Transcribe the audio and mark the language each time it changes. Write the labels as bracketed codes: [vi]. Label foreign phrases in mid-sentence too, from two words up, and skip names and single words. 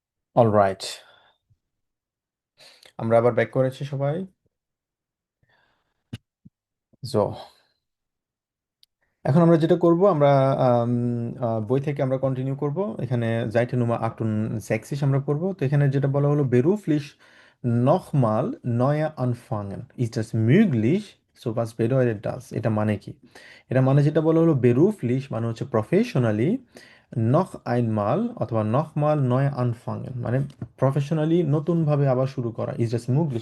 [bn] অলরাইট, আমরা আবার ব্যাক করেছি সবাই। সো এখন আমরা যেটা করব, আমরা আম, বই থেকে আমরা কন্টিনিউ করব। এখানে [de] Seite Nummer [bn] 68 আমরা করব। তো এখানে যেটা বলা হলো, [de] beruflich nochmal neu anfangen, ist das möglich? So was bedeutet das? [bn] এটা মানে কি? এটা মানে যেটা বলা হলো beruflich মানে হচ্ছে প্রফেশনালি, [de] noch einmal [bn] অথবা [de] nochmal neu anfangen [bn] মানে প্রফেশনালি নতুনভাবে আবার শুরু করা, [de] is das möglich?